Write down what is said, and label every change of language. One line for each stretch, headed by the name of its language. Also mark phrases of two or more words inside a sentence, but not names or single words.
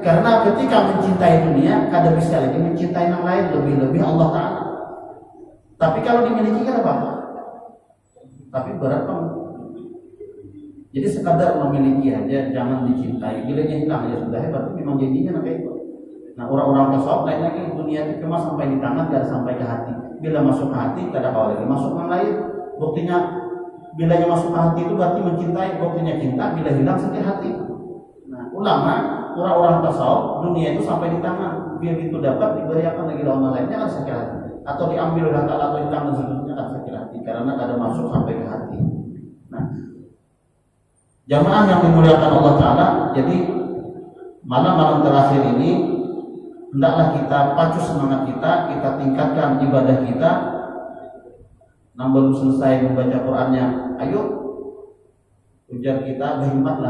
Indonesian: Karena ketika mencintai dunia, kada bisa lagi mencintai yang lain, lebih-lebih Allah Ta'ala. Tapi kalau dimiliki kan apa-apa. Tapi berat banget. Jadi sekadar memiliki aja, jangan dicintai. Bila hilang aja sudah, berarti memang janjinya kayak itu. Nah, orang-orang tasawuf lain lagi, dunia itu cuma sampai di tangan, kada sampai ke hati. Bila masuk ke hati, kada kawal lagi masuk yang lain. Buktinya bilanya masuk ke hati itu berarti mencintai, buktinya cinta, bila hilang sakit hati. Nah, ulama, orang-orang tasawuf, dunia itu sampai di tangan, biar itu dapat diberikan lagi lawan lain, jangan sakit hati. Atau diambil oleh Allah atau hilang dan sebagainya, akan sakit hati karena ada masuk sampai ke hati. Nah, jamaah yang dimuliakan Allah Ta'ala, jadi malam-malam terakhir ini hendaklah kita pacu semangat kita tingkatkan ibadah kita. Nah, belum selesai membaca Qur'annya, ayo ujar kita berhimmatlah.